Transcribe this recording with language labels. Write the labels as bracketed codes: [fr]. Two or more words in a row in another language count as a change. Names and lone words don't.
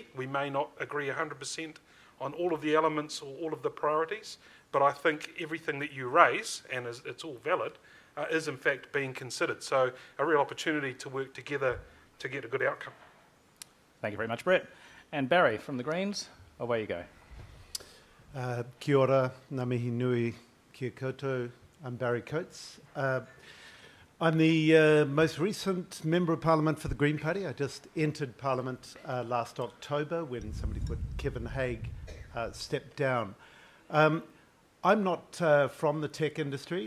[en] We may not agree 100% on all of the elements or all of the priorities, but I think everything that you raise, and it's all valid, is in fact being considered. So a real opportunity to work together to get a good outcome. Thank you very much, Brett. And Barry, from the Greens, away you go. [mi] Kia ora, ngā mihi nui kia koutou. [en] I'm Barry Coates. I'm the most recent Member of Parliament for the Green Party. I just entered Parliament last October when somebody called Kevin Haig stepped down. I'm not from the tech industry.